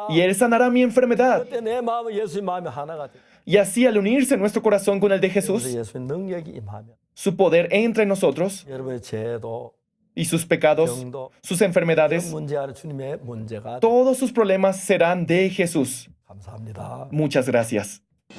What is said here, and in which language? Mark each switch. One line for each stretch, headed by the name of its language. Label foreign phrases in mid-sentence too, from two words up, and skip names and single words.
Spanish: Y Él sanará mi enfermedad.
Korean: 그때 내 마음은 예수님 마음이 하나가 돼.
Spanish: Y así al unirse nuestro corazón con el de
Korean: 그래서
Spanish: Jesús,
Korean: 예수님 능력이 임하면
Spanish: su poder entra en nosotros
Korean: 여러분의 죄도
Spanish: y sus pecados,
Korean: 병도
Spanish: sus enfermedades,
Korean: 문제 안에 주님의 문제가 돼.
Spanish: todos sus problemas serán de Jesús.
Korean: 감사합니다.
Spanish: Muchas gracias.